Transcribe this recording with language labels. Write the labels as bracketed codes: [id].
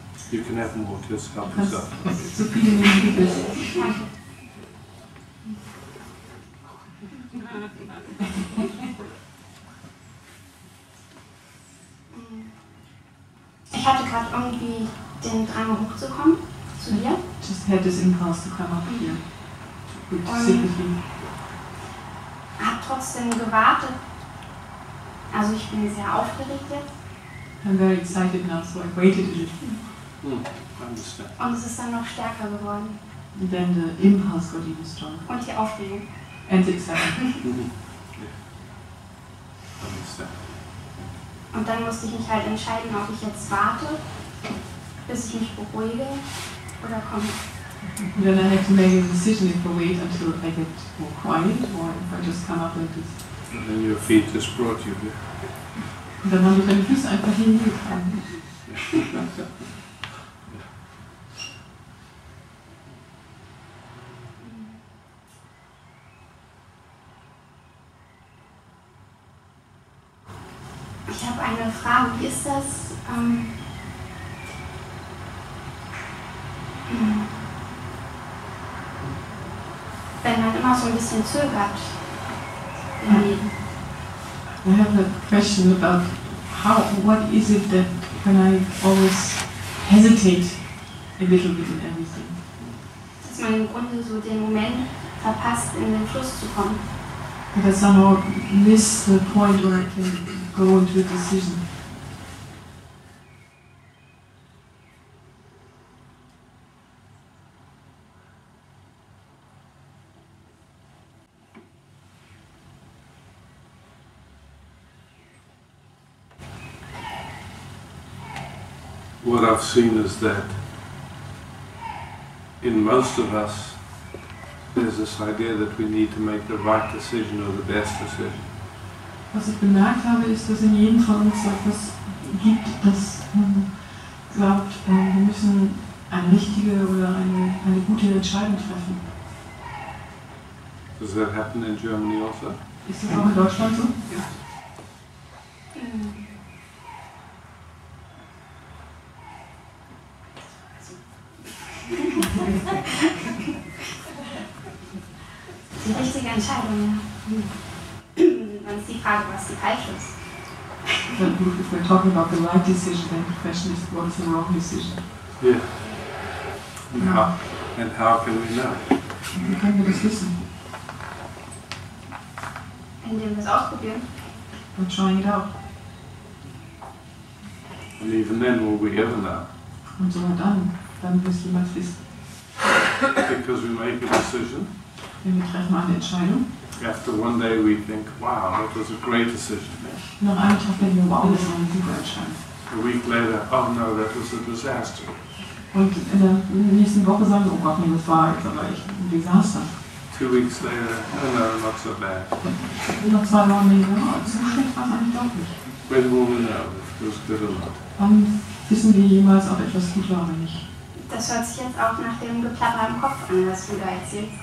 [en] You can have more, just help yourself. [de] So viele nehmen wie du bist. Ich hatte gerade irgendwie den Drang hochzukommen, zu dir. [en] Just had this impulse to come up here. Good to sit with you. [de] Hab trotzdem gewartet. Also ich bin sehr aufgeregt jetzt. [en] I'm very excited now, so I waited a little. I understand. [de] Und es ist dann noch stärker geworden. [en] And then the impulse got even stronger. [de] Und die Aufregung. [en] And the excitement. Yeah. Understand. [de] Und dann musste ich mich halt entscheiden, ob ich jetzt warte, bis ich mich beruhige, oder komme. [en] And then I had to make a decision if I wait until I get more quiet or if I just come up like this. And then your feet just brought you here. [de] Und dann haben wir deine Füße einfach hier hingetragen. Ich habe eine Frage, wie ist das? Wenn man immer so ein bisschen zögert im Leben. [en] I have a question about what is it that when I always hesitate a little bit in everything? [de] Dass man im Grunde so den Moment verpasst, in den Fluss zu kommen. [en] That I somehow miss the point where I can go into a decision. What I've seen is that in most of us there's this idea that we need to make the right decision or the best decision. [de] Was ich bemerkt habe, ist, dass in jedem von uns etwas gibt, das glaubt, wir müssen eine richtige oder eine gute Entscheidung treffen. [en] Does that happen in Germany also? [de] Ist das auch in Deutschland so? Ja. Die richtige Entscheidung, ja. Dann ist die Frage, was die falsche ist. [en] But if we're talking about the right decision, then the question is what is the wrong decision? Yeah. And how can we know? [de] Wie können wir das wissen? Indem wir es ausprobieren. [en] By trying it out. And even then will we ever know? [de] Und sogar dann wirst du jemals wissen. [en] Because we make a decision. [de] Wenn wir treffen eine Entscheidung. [en] After one day we think, wow, that was a great decision. [de] Nach einem Tag denken wir, wow, das war eine super Entscheidung. [en] A week later, oh no, that was a disaster. [de] Und in der nächsten Woche sagen wir, oh Gott, nee, das war jetzt aber echt ein Desaster. [en] 2 weeks later, oh no, not so bad. [de] Und nach 2 Wochen denken wir, oh, so schlecht war es eigentlich doch nicht. [en] When will we know if it was good or not? [de] Wann wissen wir jemals, ob etwas gut war oder nicht? Das hört sich jetzt auch nach dem Geplapper im Kopf an, was du da erzählst.